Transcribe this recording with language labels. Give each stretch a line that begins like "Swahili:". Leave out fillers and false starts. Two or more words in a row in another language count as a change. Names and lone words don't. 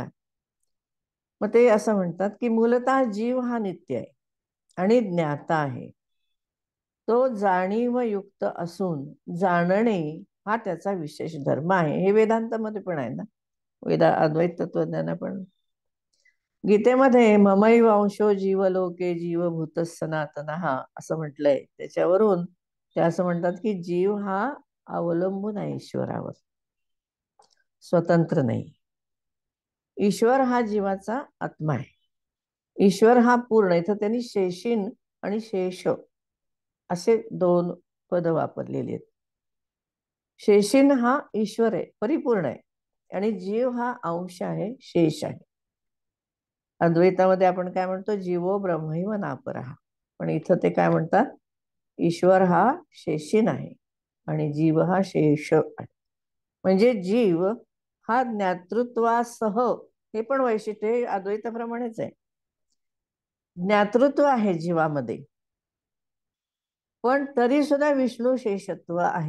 Marathi: मग ते असं म्हणतात की मूलतः जीव हा नित्य आहे आणि ज्ञाता आहे. तो जाणीवयुक्त असून जाणणे हा त्याचा विशेष धर्म आहे. हे वेदांतामध्ये पण आहे ना, अद्वैत तत्वज्ञान पण. गीतेमध्ये
Sanskrit: ममैव अंशो जीवलोके जीवभूत सनातन
Marathi: असं म्हटलंय. त्याच्यावरून ते असं म्हणतात की जीव हा अवलंबून आहे ईश्वरावर, स्वतंत्र नाही. ईश्वर हा जीवाचा आत्मा आहे. ईश्वर हा पूर्ण, इथं त्यांनी शेषीन आणि शेष असे दोन पद वापरलेली आहेत. शेषीन हा ईश्वर आहे, परिपूर्ण आहे, आणि जीव हा अंश आहे, शेष आहे. अद्वैतामध्ये आपण काय म्हणतो,
Sanskrit: जीवो ब्रह्मैव नापरः.
Marathi: पण इथं ते काय म्हणतात, ईश्वर हा शेषीन आहे आणि जीव हा शेष आहे. म्हणजे जीव हा ज्ञातृत्वासह, हे पण वैशिष्ट्य अद्वैताप्रमाणेच आहे, ज्ञातृत्व आहे जीवामध्ये, पण तरी सुद्धा विष्णू शेषत्व आहे.